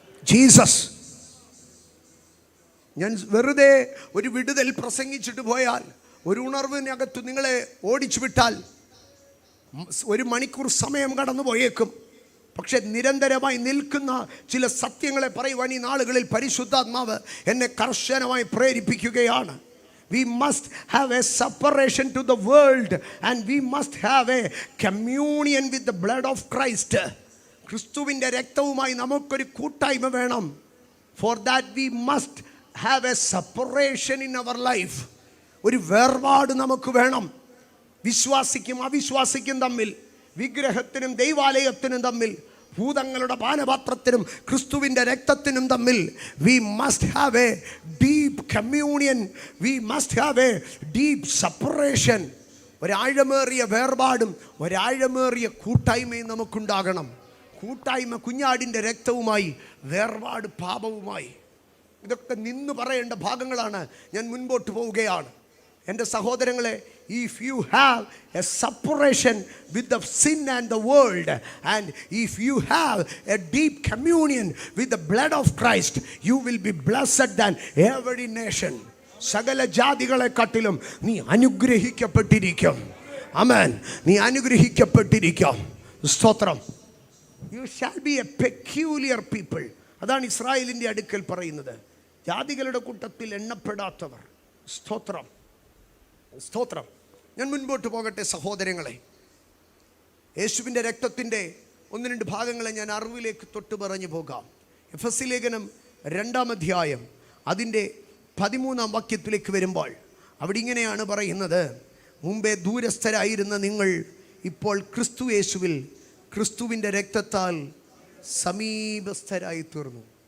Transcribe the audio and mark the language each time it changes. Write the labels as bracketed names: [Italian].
[Malayalam] Jesus, ഞാൻ വെറുതെ ഒരു വിടുതൽ പ്രസംഗിച്ചിട്ട് പോയാൽ, ഒരു ഉണർവിനകത്ത് നിങ്ങളെ ഓടിച്ചു വിട്ടാൽ 1 മണിക്കൂർ സമയം കടന്നു പോയേക്കും. പക്ഷെ നിരന്തരമായി നിൽക്കുന്ന ചില സത്യങ്ങളെ പറയുവാൻ ഈ നാളുകളിൽ പരിശുദ്ധാത്മാവ് എന്നെ കർശനമായി പ്രേരിപ്പിക്കുകയാണ്. [English] We must have a separation to the world and we must have a communion with the blood of Christ. [Malayalam] ക്രിസ്തുവിൻ്റെ രക്തവുമായി നമുക്കൊരു കൂട്ടായ്മ വേണം. [English] For that we must have a separation in our life. [Malayalam] ഒരു വേർപാട് നമുക്ക് വേണം. വിശ്വാസിക്കും അവിശ്വാസിക്കും തമ്മിൽ, വിഗ്രഹത്തിനും ദൈവാലയത്തിനും തമ്മിൽ, ഭൂതങ്ങളുടെ പാനപാത്രത്തിനും ക്രിസ്തുവിൻ്റെ രക്തത്തിനും തമ്മിൽ [English] We must have a deep communion. We must have a deep separation. [Malayalam] ഒരാഴമേറിയ വേർപാടും ഒരാഴമേറിയ കൂട്ടായ്മയും നമുക്കുണ്ടാകണം. കൂട്ടായ്മ കുഞ്ഞാടിൻ്റെ രക്തവുമായി, വേർപാട് പാപവുമായി. ഇതൊക്കെ നിന്ന് പറയേണ്ട ഭാഗങ്ങളാണ്. ഞാൻ മുൻപോട്ട് പോവുകയാണ്. എൻ്റെ സഹോദരങ്ങളെ, [English] if you have a separation with the sin and the world, and if you have a deep communion with the blood of Christ, you will be blessed than every nation. [Malayalam] സകല ജാതികളെക്കാട്ടിലും നീ അനുഗ്രഹിക്കപ്പെട്ടിരിക്കും. ആമേൻ. നീ അനുഗ്രഹിക്കപ്പെട്ടിരിക്കും. സ്തോത്രം. [English] You shall be a peculiar people. [Malayalam] അതാണ് ഇസ്രായേലിൻ്റെ അടുക്കൽ പറയുന്നത്. ജാതികളുടെ കൂട്ടത്തിൽ എണ്ണപ്പെടാത്തവർ. സ്തോത്രം, സ്തോത്രം. ഞാൻ മുൻപോട്ട് പോകട്ടെ സഹോദരങ്ങളെ. യേശുവിൻ്റെ രക്തത്തിൻ്റെ 1-2 ഭാഗങ്ങളെ ഞാൻ അറിവിലേക്ക് തൊട്ട് പറഞ്ഞു പോകാം. എഫെസ്യ ലേഖനം 2-ാം അധ്യായം അതിൻ്റെ 13-ാം വാക്യത്തിലേക്ക് വരുമ്പോൾ അവിടെ ഇങ്ങനെയാണ് പറയുന്നത്: മുമ്പേ ദൂരസ്ഥരായിരുന്ന നിങ്ങൾ ഇപ്പോൾ ക്രിസ്തു യേശുവിൽ ക്രിസ്തുവിൻ്റെ രക്തത്താൽ സമീപസ്ഥരായി തീർന്നു.